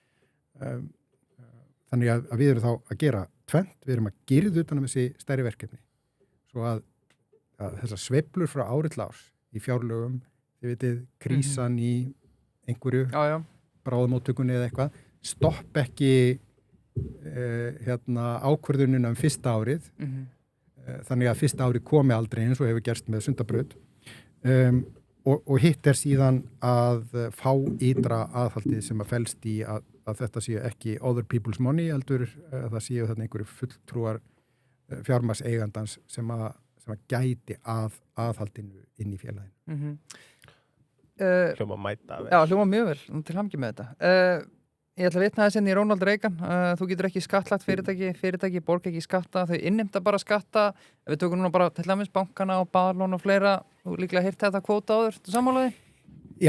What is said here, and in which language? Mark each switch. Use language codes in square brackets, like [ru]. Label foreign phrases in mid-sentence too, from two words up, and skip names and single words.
[is] Þannig að við erum þá að gera tvennt, við erum að girða utan þessi stærri verkefni svo að þessar sveiflur frá ári til árs í fjárlögum, þið vitið, krísan í einhverju bráðamóttökunni eða eitthvað, stopp ekki ákvörðunina fyrsta árið, þannig að fyrsta árið komi aldrei eins og hefur gerst með Sundabraut og hitt er síðan að fá ytra aðhaldið sem að felst í að þetta séu ekki [en] other people's money, [is] heldur að það séu þarna einhverju fulltrúar fjármagnseigandans sem að gæti aðhaldinu inn í félaginu. Hljóma mæta vel. Já, hljóma mjög vel, til hamingju með þetta. Ég ætla að vitna þess í Ronald Reagan, þú getur ekki skattlagt fyrirtæki borga ekki skatta, þau innheimta bara skatta, við tökum núna bara til dæmis bankana og baðlón og fleira, þú líklega heyrt þetta kvóta áður, þú sammálaði?